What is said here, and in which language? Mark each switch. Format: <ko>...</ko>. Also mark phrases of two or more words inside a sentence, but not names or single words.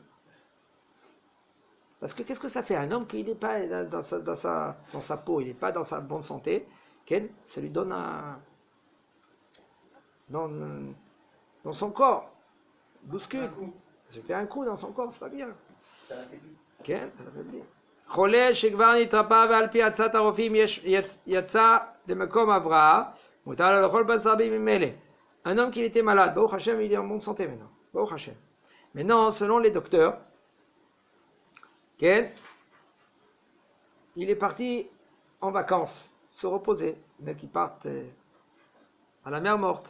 <fr>Parce que qu'est-ce que ça fait? Un homme qui n'est pas dans sa peau, il n'est pas dans sa bonne santé, ça lui donne dans son corps, bouscule. Ça fait un coup dans son corps, c'est pas bien. Ça l'affaiblit.</fr> <he>חולה שכבר נתרפא ועל פי עצת הרופאים יצא למקום הבראה, מותר לו לאכול בשר בימים אלה.</he> <fr>Un homme qui était malade,</fr> <he>ברוך השם,</he> <fr>il est en bonne santé maintenant.</fr> <he>ברוך השם.</he> <fr>Maintenant, selon les docteurs, il est parti en vacances, se reposer. Il y en a qui partent à la mer morte.</fr>